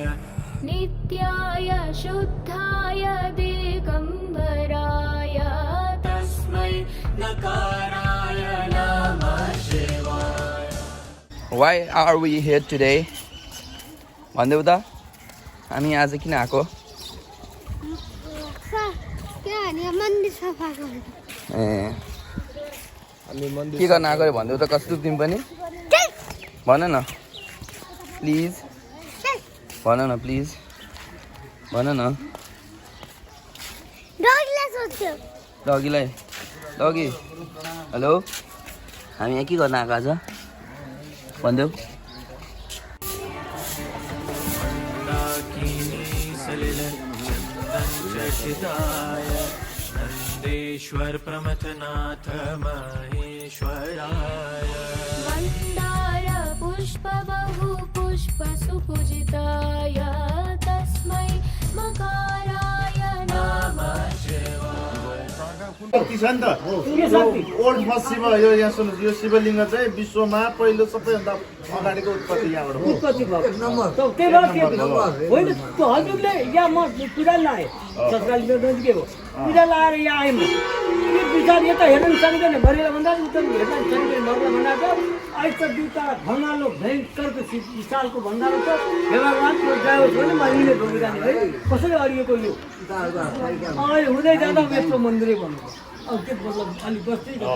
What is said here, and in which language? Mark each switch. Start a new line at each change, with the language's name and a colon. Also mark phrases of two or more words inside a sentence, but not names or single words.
Sanskrit: नित्याय शुद्धाय दिगम्बराय तस्मै नकाराय नमः शिवाय
English: Why are we here today?
Nepali: भन्देऊ त हामी आज किन आएको मन्दिर सफा गर्नु ए के गर्न आएको भन्देऊ त कस्तो तिमी पनि भन न प्लिज भन न प्लिज भन न डगीलाई सोध्छु डगीलाई
English: doggy hello
Nepali: हामी यहाँ के गर्न आएको आज भनिदेऊ
Sanskrit: नन्देश्वर प्रमथनाथ महेश्वराय मन्दार पुष्प बहु पुष्प सुपूजिताय तस्मै मकाराय नमः
Nepali: शक्ति छ नि त
English: old first
Nepali: शिव यो यहाँ सुन्नुहोस् यो शिवलिङ्ग चाहिँ विश्वमा पहिलो सबैभन्दा अगाडिको उत्पत्ति यहाँबाट हो उत्पत्ति भएको त्यही भएर होइन त्यो हजुरले यहाँ म पूजा लाएँ सरकारले नजिकै हो पूजा लाएर यहाँ आएँ म यो विचार यता हेर्न सक्दैन भरेर भन्दा उता हेर्न सक्दैन भरेर भन्दा त अहिले त दुईवटा भङ्गालो भयङ्करको विशालको भङ्गालो छ हे भगवान् त्यो ड्राइभर छ भने म यिनले ढोकिरहने है कसरी अडिएको यो अहिले हुँदै जाँदा यत्रो मन्दिरै भन्नु अब के मतलब अलिक बस्दै